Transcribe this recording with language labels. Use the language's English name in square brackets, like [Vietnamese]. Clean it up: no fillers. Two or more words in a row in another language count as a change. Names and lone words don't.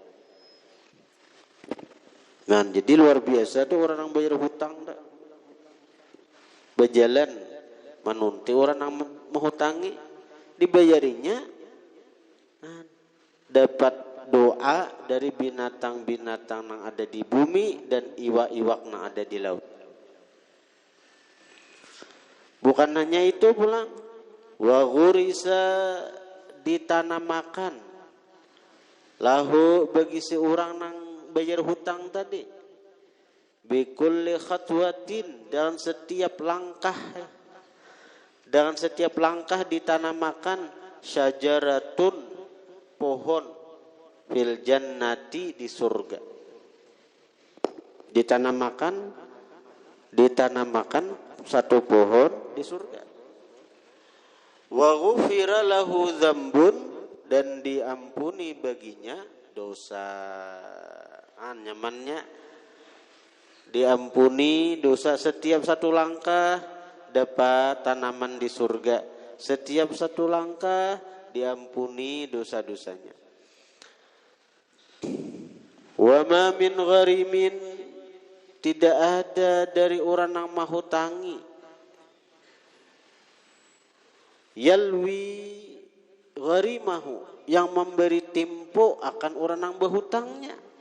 [Banjar] Nah, jadi luar biasa tuh orang yang bayar hutang dah. Berjalan menunti orang yang menghutangi, dibayarinya, nah, dapat doa dari binatang-binatang yang ada di bumi dan iwak-iwak yang ada di laut. Bukan hanya itu pulang, [Arabic] wa ghurisa, [Banjar] ditanamakan, lahu, bagi si orang nang bayar hutang tadi, [Arabic] bikulli khatwatin, [Banjar] dalam setiap langkah, ditanamakan, syajaratun, pohon, [Arabic] fil jannati, [Banjar] di surga. Ditanamakan satu pohon di surga. [Arabic] Wa ghufira lahu dzambun, [Banjar] dan diampuni baginya dosa. Nyamannya diampuni dosa. Setiap satu langkah dapat tanaman di surga. Setiap satu langkah diampuni dosa-dosanya. [Arabic] Wa ma min gharimin, [Banjar] tidak ada dari orang yang mahutangi, [Arabic] yalwi gharimahu, [Banjar] yang memberi tempo akan orang yang berhutangnya.